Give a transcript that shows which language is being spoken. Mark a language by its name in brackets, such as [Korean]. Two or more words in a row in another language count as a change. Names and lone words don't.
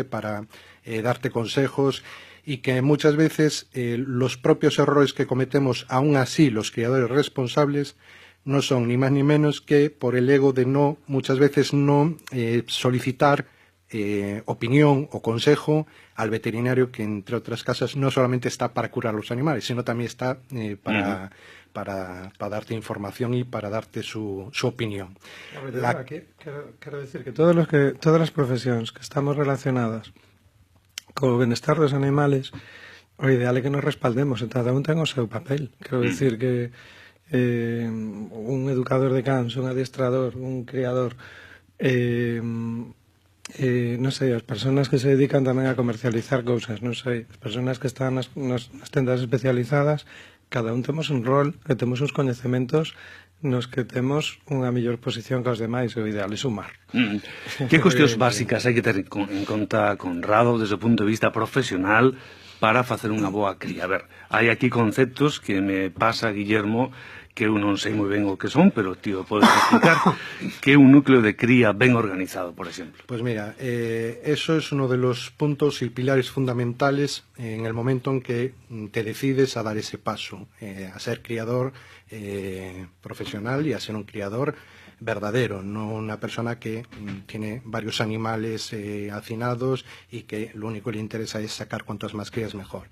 [Spanish] para darte consejos, y que muchas veces los propios errores que cometemos, aún así los criadores responsables, no son ni más ni menos que por el ego de muchas veces no solicitar opinión o consejo al veterinario, que entre otras cosas no solamente está para curar los animales, sino también está para darte información y para darte su opinión. Quiero decir que todas las profesiones que estamos relacionadas con el bienestar de los animales, [Galician] o ideal é que nos respaldemos, e cada un ten o seu papel. Quero decir que un educador de cans, un adiestrador, un criador, non sei, as persoas que se dedican tamén a comercializar cousas, non sei, as persoas que están nas tendas especializadas, cada un temos un rol, que temos uns coñecementos nos que temos unha mellor posición que os demais, o ideal é sumar. Que cuestións básicas hai que ter en conta, Conrado, desde o punto de vista profesional, para facer unha boa cría? A ver, hai aquí conceptos que me pasa, Guillermo, que eu non sei moi ben o que son, pero tío, podes explicar que é un núcleo de cría ben organizado, por exemplo. [Spanish] Pues mira, eso es uno de los puntos y pilares fundamentales en el momento en que te decides a dar ese paso, a ser criador profesional y a ser un criador verdadero, no una persona que tiene varios animales hacinados y que lo único que le interesa es sacar cuantas más crías mejor.